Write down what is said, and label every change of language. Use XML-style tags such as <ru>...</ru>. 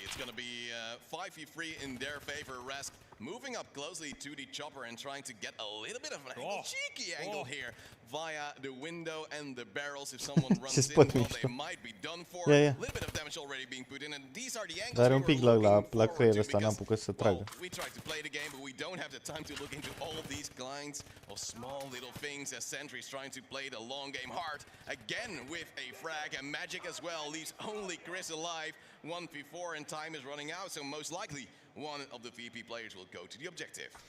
<en>It's going to be 5v3 in their favor. Rask moving up closely to the chopper and trying to get a little bit of an angle, cheeky angle here via the window and the barrels. If someone runs in, well, they might be done for. A little bit of damage already being put in, and these are the angles.</en> <ro>Dar un pic la creier ăsta n-am apucat să tragă.</ro> <en>We try to play the game, but we don't have the time to look into all of these kinds of small little things as Sentry's trying to play the long game hard. Again with a frag, and Magic as well leaves only Chris alive. 1v4 and time is running out, so most likely one of the VP players will go to the objective.</en>